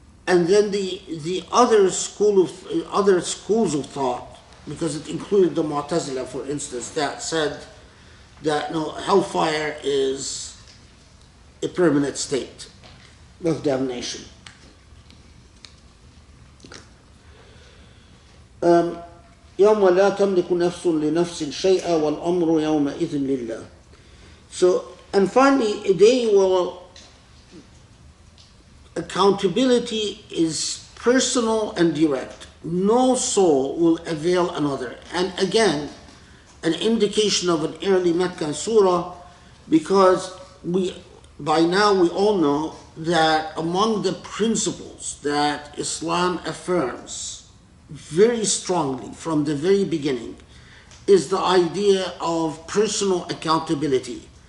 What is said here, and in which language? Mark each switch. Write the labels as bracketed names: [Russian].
[English] And then the other schools of thought, because it included the Mu'tazila, for instance, that said that no, hellfire is a permanent state of damnation. [Arabic] يوم لا تملك نفس لنفس شيئا والأمر يومئذ لله. [English] So, and finally, a day will accountability is personal and direct. No soul will avail another. And again, an indication of an early Meccan surah, because by now we all know that among the principles that Islam affirms very strongly from the very beginning is the idea of personal accountability.